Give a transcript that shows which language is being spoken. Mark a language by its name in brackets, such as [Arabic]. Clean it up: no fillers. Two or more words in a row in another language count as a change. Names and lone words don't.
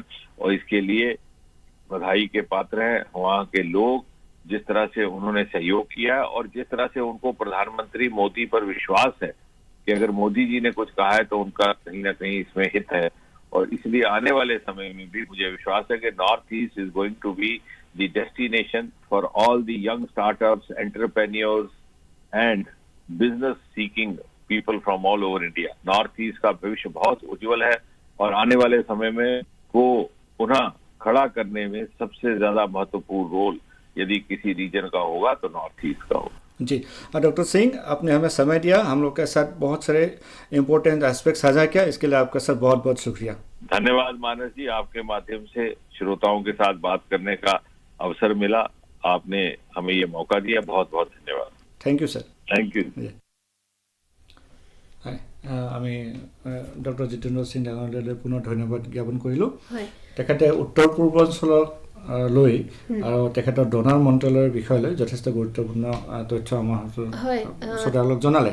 [Hindi] और इसके लिए बधाई के पात्र हैं वहां के लोग, जिस तरह से उन्होंने सहयोग किया और जिस तरह से उनको प्रधानमंत्री मोदी पर विश्वास है कि अगर मोदी जी ने कुछ कहा है तो उनका कहीं ना कहीं इसमें हित है। और इसलिए आने वाले समय में भी मुझे विश्वास है कि [English] North East is going to be the destination for all the young startups, entrepreneurs and business seeking people from all over India. [Hindi] नॉर्थ ईस्ट का भविष्य बहुत उज्जवल है और आने वाले समय में वो पुनः खड़ा करने में सबसे ज्यादा महत्वपूर्ण रोल यदि किसी रीजन का होगा तो नॉर्थ ईस्ट का होगा। जी। डॉक्टर सिंह, आपने हमें समय दिया, हम लोग के साथ बहुत सारे [English] important aspect [Hindi] साझा किया, इसके लिए आपका सर बहुत बहुत शुक्रिया। धन्यवाद मानस जी, आपके माध्यम से श्रोताओं के साथ बात करने का अवसर मिला, आपने हमें ये मौका दिया, बहुत बहुत धन्यवाद। [English] thank you sir. thank you. [Assamese] আমি ডক্টৰ জিতেন্দ্ৰ সিং ডাঙৰীয়ালৈ পুনৰ ধন্যবাদ জ্ঞাপন কৰিলোঁ। তেখেতে উত্তৰ পূৰ্বাঞ্চলক লৈ আৰু তেখেতৰ ডোনাৰ মন্ত্ৰালয়ৰ বিষয় লৈ যথেষ্ট গুৰুত্বপূৰ্ণ তথ্য আমাৰ শ্ৰোতাসকলক জনালে।